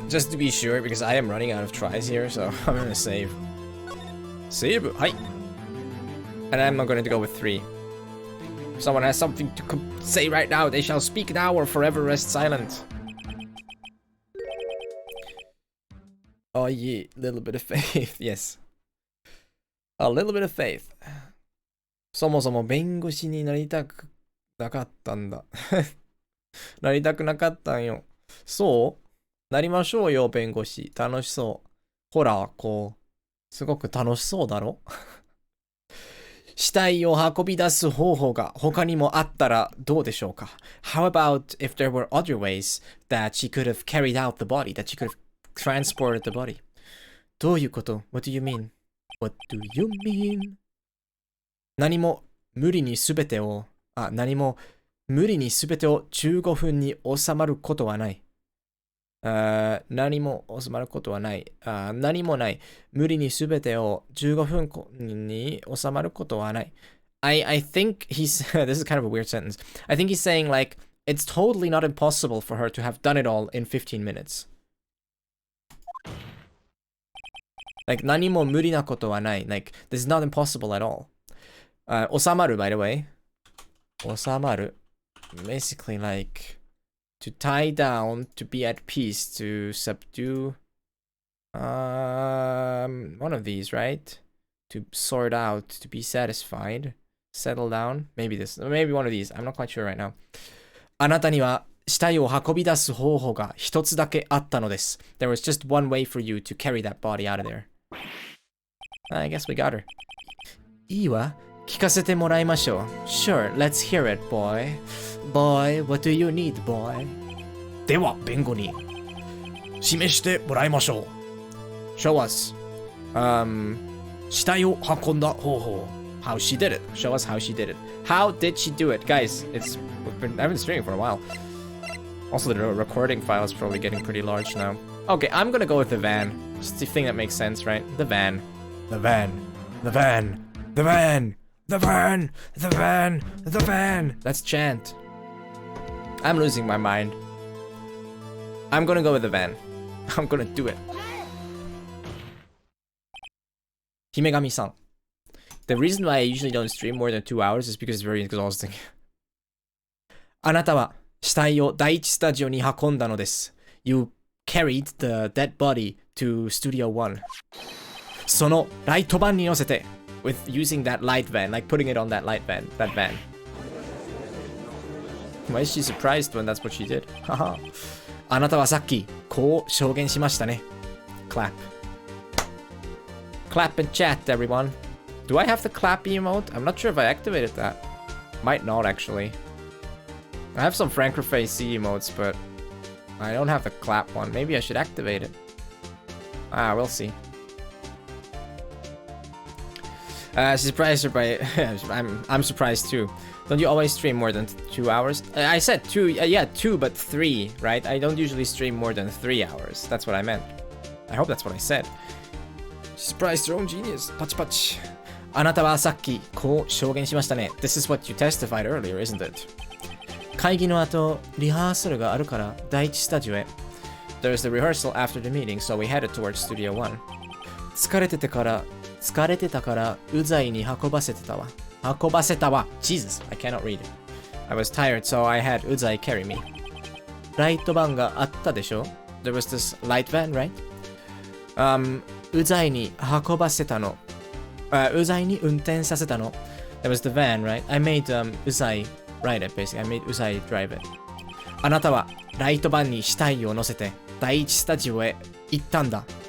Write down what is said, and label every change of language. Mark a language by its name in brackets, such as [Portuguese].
[English] Just to be sure, because I am running out of tries here, so I'm gonna save. Save? Hi! And I'm not going to go with 3. If someone has something to say right now, they shall speak now or forever rest silent. Oh yeah, little bit of faith, yes. A little bit of faith. [Japanese] そもそも弁護士になりたくなかったんだ。なりたくなかったんよ。そうなりましょうよ、弁護士。楽しそう。ほら、こう、すごく楽しそうだろ死体を運び出す方法が他にもあったらどうでしょうか [English] How about if there were other ways that she could have carried out the body, that she could have transported the body? [Japanese] どういうこと [English] What do you mean? What do you mean? [Japanese] 何も無理に全てを15分に収まることはない。何も収まることはない。何もない。無理に全てを15分に収まることはない。 [English] I think he's this is kind of a weird sentence. I think he's saying like it's totally not impossible for her to have done it all in 15 minutes. [Japanese] Like 何も無理なことはない。 [English] Like this is not impossible at all. 収まる by the way. 収まる basically like to tie down, to be at peace, to subdue. One of these, right? to sort out, to be satisfied, settle down. Maybe one of these. I'm not quite sure right now. [Japanese] あなたには死体を運び出す方法が一つだけあったのです。 [English] There was just one way for you to carry that body out of there. I guess we got her. [Japanese] いいわ。聞かせてもらいましょう。 [English] Sure, let's hear it, boy. Boy, what do you need, boy? [Japanese] では、弁護人。示してもらいましょう。 [English] Show us. [Japanese] 死体を運んだ方法。 [English] How she did it. Show us how she did it. How did she do it? Guys, I've been streaming for a while. Also, the recording file is probably getting pretty large now. Okay, I'm gonna go with the van. Just the thing that makes sense, right? The van. The van. The van. The van. The van. The van. The van. Let's chant. I'm losing my mind. I'm gonna go with the van. I'm gonna do it. Himegami-san. The reason why I usually don't stream more than 2 hours is because it's very exhausting. [Japanese] あなたは死体を第一スタジオに運んだのです。 [English] You carried the dead body to Studio 1. [Japanese] そのライトバンに乗せて [English] with using that light van, like putting it on that light van, that van. Why is she surprised when that's what she did? Haha. [Japanese] あなたはさっきこう証言しましたね。 [English] Clap. Clap and chat, everyone. Do I have the clap emote? I'm not sure if I activated that. Might not, actually. I have some Frankfurt-Face emotes, but I don't have the clap one. Maybe I should activate it. We'll see. Surprised her by... I'm surprised too. Don't you always stream more than 2 hours? I said 2, yeah, 2, but 3, right? I don't usually stream more than 3 hours. That's what I meant. I hope that's what I said. She surprised her own genius. Pach pach. [Japanese] あなたはさっきこう証言しましたね。 [English] This is what you testified earlier, isn't it? [Japanese] 会議の後、リハーサルがあるから第一スタジオへ。 [English] There's the rehearsal after the meeting, so we headed towards Studio 1. [Japanese] 疲れてたからうざいに運ばせてたわ。 [English] Jesus, I cannot read it. I was tired, so I had うざい carry me. [Japanese] ライトバンがあったでしょ [English] There was this light van, right? [Japanese] うざいに運ばせたの。うざいに運転させたの。 [English] That was the van, right? I made うざいride it, basically. I made うざい drive it. [Japanese] あなたはライトバンに死体を乗せて第一スタジオへ行ったんだ。